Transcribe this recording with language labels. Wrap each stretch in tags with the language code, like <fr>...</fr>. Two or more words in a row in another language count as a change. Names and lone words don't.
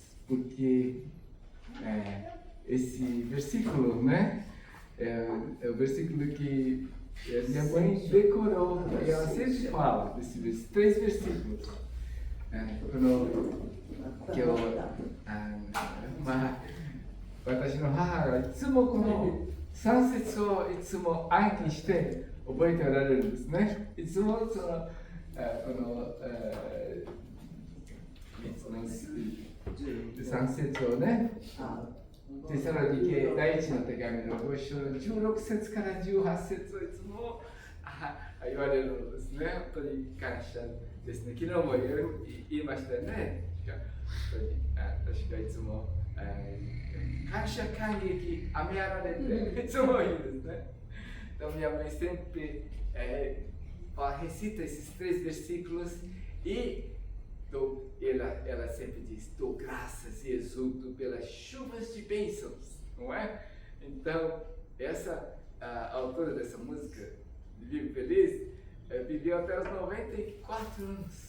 <pt>porque esse versículo, né? É o versículo que minha mãe decorou e ela sempre fala desses 3 versículos.</pt> <ja>Quando 私の母がいつもこの3節をいつも暗記して覚えておられるんですね。いつもそのこの3節をね、テサロニケ第一の手紙の5章の16節から18節をいつも言われるのですね。本当に感謝ですね。昨日も言いましたね。本当に私がいつも感謝感激雨あられていつも言うんですね。</ja> <pt>Então minha mãe sempre recita esses 3 versículos e ela sempre diz: dou graças e exulto pelas chuvas de bênçãos, não é? Então, essa autora dessa música, Vivo Feliz, viveu até os 94 anos.</pt>